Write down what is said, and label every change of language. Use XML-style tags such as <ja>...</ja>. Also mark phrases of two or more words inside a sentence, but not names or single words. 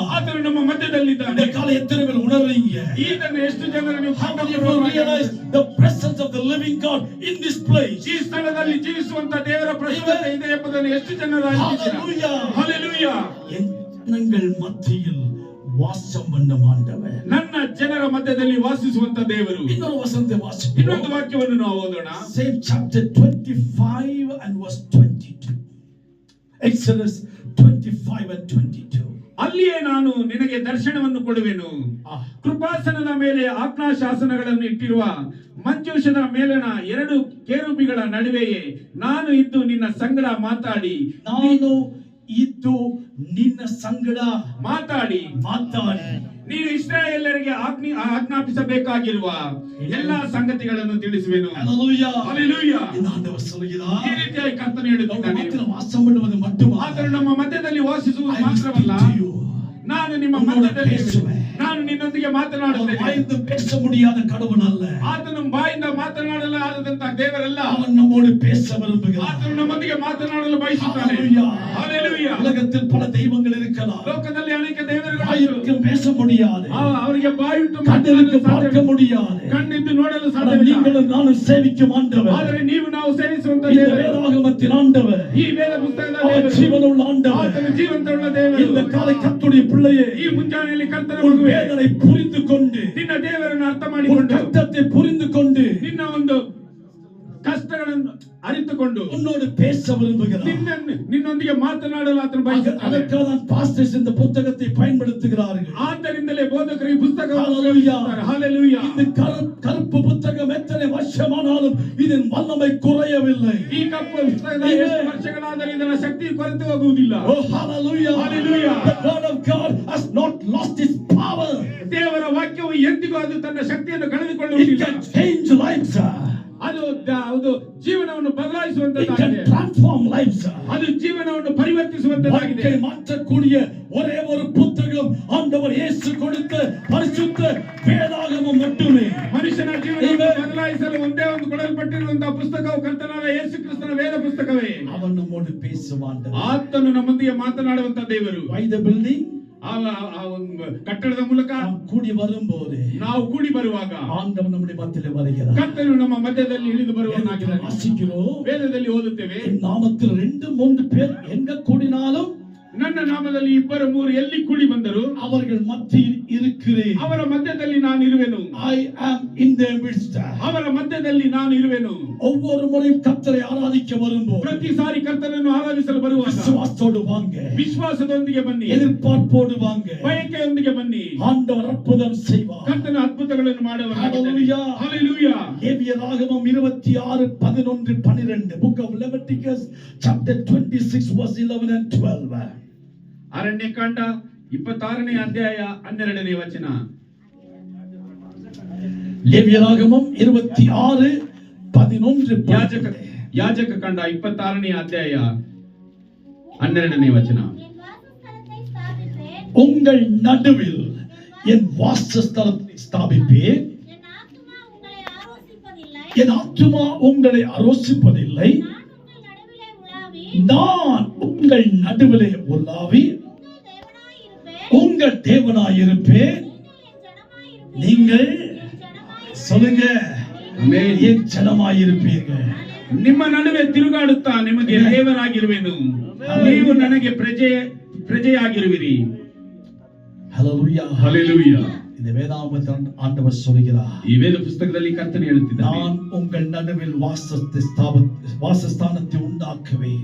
<kn>ಆತನು ನಮ್ಮ ಮಧ್ಯದಲ್ಲಿದ್ದಾನೆ.</kn> <ta>இந்த காலை எத்தனை பேர் உணர்றீங்க?</ta> <kn>ಇದನ್ನು ಎಷ್ಟು ಜನರು ನೀವು</kn> <en>How many of you realize the presence of the living God in this place?</en> <kn>ಈ ಸ್ಥಳದಲ್ಲಿ ಜೀವಿಸುವಂತ ದೇವರ ಪ್ರಸನ್ನತೆ ಇದೆ ಎಂಬುದನ್ನು ಎಷ್ಟು ಜನರು அறிந்திருக்கிறார்? Hallelujah. Hallelujah.</kn> <ta>என் ஜனங்கள் மத்தியில் வாசம் பண்ணும் ஆண்டவர்.</ta> <kn>ನನ್ನ ಜನರ ಮಧ್ಯದಲ್ಲಿ ವಾಸಿಸುವಂತ ದೇವರು.</kn> <ta>இன்னொரு வசனத்தை வாசிப்போம்.</ta> <kn>ಇನ್ನೊಂದು ವಾಕ್ಯವನ್ನು ನಾವು ಓದೋಣ.</kn> <en>Same chapter 25 and verse 22. Exodus 25 and 22.</en> <kn>ಅಲ್ಲಿಯೇ ನಾನು ನಿನಗೆ ದರ್ಶನವನ್ನು ಕೊಡುವೆನು. ಕೃಪಾಸನದ ಮೇಲೆ ಆಜ್ಞಾಶಾಸನಗಳನ್ನು ಇಟ್ಟಿರುವ ಮಂಜೂಷದ ಮೇಲಣ ಎರಡು ಕೆರೂಬಿಗಳ ನಡುವೆಯೇ ನಾನು ಇದ್ದು ನಿನ್ನ ಸಂಗಡ ಮಾತಾಡಿ ನೀನು ಇಸ್ರಾಯೇಲರಿಗೆ ಆಜ್ಞಾಪಿಸಬೇಕಾಗಿರುವ ಎಲ್ಲಾ ಸಂಗತಿಗಳನ್ನು ತಿಳಿಸುವೆನು. Hallelujah. ಈ ರೀತಿಯಾಗಿ ಕರ್ತನು ಹೇಳುತ್ತಿದ್ದಾನೆ.</kn> <ta>வாசம் பண்ணுவது மட்டுமா?</ta> <kn>ಆತನು ನಮ್ಮ ಮಧ್ಯದಲ್ಲಿ ವಾಸಿಸುವುದು ಮಾತ್ರವಲ್ಲ, ನಾನು ನಿಮ್ಮ ಮಧ್ಯದಲ್ಲಿ ನಾನು ನಿನ್ನೊಂದಿಗೆ ಮಾತನಾಡುತ್ತೇನೆ.</kn> <ta>பேச முடியாத கடவுள் அல்ல.</ta> <kn>ಆತನು ಬಾಯಿಂದ ಮಾತನಾಡಲಾರದಂತ ದೇವರಲ್ಲ.</kn> <ta>அவன் நம்மோடு பேச விரும்புகிறான்.</ta> <kn>ಆತನು ನಮ್ಮೊಂದಿಗೆ ಮಾತನಾಡಲು ಬಯಸುತ್ತಾನೆ. Hallelujah.</kn> <ta>உலகத்தில் பல தெய்வங்கள் இருக்கலாம்.</ta> <kn>ಲೋಕದಲ್ಲಿ ಅನೇಕ ದೇವರುಗಳು</kn> <ta>ಬಾಯಿಗೆ பேச முடியாது.</ta> <kn>ಅವರಿಗೆ ಬಾಯುಂಟು</kn> <ta>ಕಣ್ಣಿಗೆ பார்க்க முடியாது.</ta> <kn>ಕಣ್ಣಿದ್ದು ನೋಡಲು ಸಾಧ್ಯವಿಲ್ಲ.</kn> <ta>நீங்களும் நானும் சேவிக்கும் ஆண்டவர்.</ta> <kn>ಆದರೆ ನೀವು ನಾವು ಸೇವಿಸುವಂತ</kn> <ta>இந்த வேதாகமத்தின் ஆண்டவர்,</ta> <kn>ಈ ವೇದ ಪುಸ್ತಕದ ದೇವರು, ಜೀವನವುಳ್ಳ ಆண்டவர், ಆತನು ಜೀವಂತವುಳ್ಳ ದೇವರು.</kn> <ta>இந்த காலை கர்த்தருடைய பிள்ளையே,</ta> <kn>ಈ ಮುಂಜಾನೆಯಲ್ಲಿ ಕರ್ತನ</kn> <ta>வேதனை புரிந்து கொண்டு,</ta> <kn>ನಿನ್ನ ದೇವರನ್ನು ಅರ್ಥ ಮಾಡಿಕೊಂಡು,</kn> <ta>கஷ்டத்தை புரிந்து கொண்டு,</ta> <kn>ನಿನ್ನ ಒಂದು ಕಷ್ಟಗಳನ್ನು ಅರಿತುಕೊಂಡು</kn> <ta>உன்னோடு பேச விரும்புகிறார்.</ta> <kn>ನಿನ್ನೊಂದಿಗೆ ಮಾತನಾಡಲು ಆತನು ಬಯಸುತ್ತಾನೆ.</kn> <ta>அதற்காக தான் பாஸ்டர்ஸ் இந்த புத்தகத்தை பயன்படுத்துகிறார்கள்.</ta> <kn>ಆದ್ದರಿಂದಲೇ ಬೋಧಕರು ಈ ಪುಸ್ತಕವನ್ನು Hallelujah. Hallelujah.</kn> <ta>இந்த கருப்பு புத்தகம் எத்தனை வருஷமானாலும் இதன் வல்லமை குறையவில்லை.</ta> <kn>ಈ ಕಪ್ಪು ಪುಸ್ತಕದ ಎಷ್ಟು ವರ್ಷಗಳಾದರೂ ಇದರ ಶಕ್ತಿ ಕೊರತೆ ಹೋಗುವುದಿಲ್ಲ. Oh hallelujah. Hallelujah.</kn> <en>The word of God has not lost its power.</en> <kn>ದೇವರ ವಾಕ್ಯವು ಎಂದಿಗೂ ಅದು ತನ್ನ ಶಕ್ತಿಯನ್ನು</kn> <en>It</en> <kn>ಕಳೆದುಕೊಳ್ಳುವುದಿಲ್ಲ.</kn> <en>can change lives.</en> <kn>ಅದು ಜೀವನವನ್ನು</kn> <en>It</en> <kn>ಬದಲಾಯಿಸುವಂತದ್ದಾಗಿದೆ.</kn> <en>can transform lives.</en> <kn>ಅದು ಜೀವನವನ್ನು ಪರಿವರ್ತಿಸುವಂತದ್ದಾಗಿದೆ.</kn> <ta>வாழ்க்கை மாற்றக்கூடிய ஒரே ஒரு புத்தகம் ஆண்டவர் இயேசு கொடுத்த பரிசுத்த வேதாகமம் மட்டுமே.</ta> <kn>ಮನುಷ್ಯನ ಜೀವನವನ್ನು ಬದಲಾಯಿಸಲು ಒಂದೇ ಒಂದು ಕೊಡಲ್ಪಟ್ಟಿರುವಂತಹ ಪುಸ್ತಕವು ಕರ್ತನಾದ ಯೇಸು ಕ್ರಿಸ್ತನ ವೇದ ಪುಸ್ತಕವೇ.</kn> <ta>அவன் நம்மோடு பேசுவான்.</ta> <kn>ಆತನು ನಮ್ಮೊಂದಿಗೆ ಮಾತನಾಡುವಂತ ದೇವರು.</kn> <en>Why the building?</en> <kn>ಕಟ್ಟಡದ ಮೂಲಕ</kn> <ta>ಕೂಡಿ வரும்போது,</ta> <kn>ನಾವು ಕೂಡಿ ಬರುವಾಗ</kn> <ta>ஆண்டவர் நம்முடைய மத்தியிலே வருகிறார்.</ta> <kn>ಕರ್ತನು ನಮ್ಮ ಮಧ್ಯದಲ್ಲಿ ಇಳಿದು ಬರುವವನಾಗಿದ್ದಾನೆ.</kn> <ta>வாசிக்கிறோம்.</ta> <kn>ವೇದದಲ್ಲಿ ಓದುತ್ತೇವೆ,</kn> <ta>என் நாமத்தில் 2-3 பேர் எங்க கூடினாலும்</ta> <kn>ನನ್ನ ನಾಮದಲ್ಲಿ 2-3 ಎಲ್ಲಿ ಕೂಡಿ ಬಂದರು</kn> <ta>அவர்கள் மத்தியில் இருக்கிறேன்.</ta> <kn>ಅವರ ಮಧ್ಯದಲ್ಲಿ ನಾನು ಇರುವೆನು.</kn> <en>I am in their midst.</en> <kn>ಅವರ ಮಧ್ಯದಲ್ಲಿ ನಾನು ಇರುವೆನು.</kn> <ta>ஒவ்வொரு முறையும் கர்த்தரை ஆராதிக்க வரும்போது</ta> <kn>ಪ್ರತಿಸಾರಿ ಕರ್ತನನ್ನು ಆರಾಧಿಸಲು ಬರುವಾಗ</kn> <ta>விசுவாசத்தோடு வாங்க,</ta> <kn>ವಿಶ್ವಾಸದೊಂದಿಗೆ ಬನ್ನಿ,</kn> <ta>எதிர்பார்ப்போடு வாங்க.</ta> <kn>ಬಯಕೆಯೊಂದಿಗೆ ಬನ್ನಿ.</kn> <ta>ஆண்டவர் அற்புதம் செய்வார்.</ta> <kn>ಕರ್ತನ ಅದ್ಭುತಗಳನ್ನು ಮಾಡುವವನಾಗಿದ್ದಾನೆ. Hallelujah. Hallelujah.</kn> <en>லேவியராகமம் 26:11 Book of Leviticus chapter 26 verse 11 and 12.</en> <kn>ಅರಣ್ಯಕಾಂಡ 26ನೇ ಅಧ್ಯಾಯ 12ನೇ ವಚನ.</kn> <ta>ಲೇವಿಯರಾಗಮம் 26:11</ta> <kn>ಯಾಜಕ ಕಾಂಡ 26ನೇ ಅಧ್ಯಾಯ 12ನೇ ವಚನ.</kn> <ta>உங்கள் நடுவில் என் வாசஸ்தலத்தை ஸ்தாபிப்பேன். என் ஆத்துமா உங்களை ஆரோசிப்பதில்லை. நான் உங்கள் நடுவிலே உலாவி உங்கள் தேவனாயிருப்பேன். நீங்கள் சொல்லுங்க, என் ஜனமாயிருப்பீர்கள்.</ta> <kn>ನಿಮ್ಮ ನಡುವೆ ತಿರುಗಾಡುತ್ತಾ ನಿಮಗೆ ದೇವರಾಗಿರುವೆನು, ನೀವು ನನಗೆ ಪ್ರಜೆಯಾಗಿರುವಿರಿ.</kn> <ta>ஹல்லேலூயா.</ta> <kn>ಹಲ್ಲೆಲೂಯಾ.</kn> <ta>இந்த வேதாகமத்தில் ஆண்டவர் சொல்கிறார்,</ta> <kn>ಈ ವೇದ ಪುಸ್ತಕದಲ್ಲಿ ಕರ್ತನು ಹೇಳುತ್ತಿದ್ದಾನೆ,</kn> <ta>நான் உங்கள் நடுவில் வாசஸ்தானத்தை உண்டாக்குவேன்.</ta>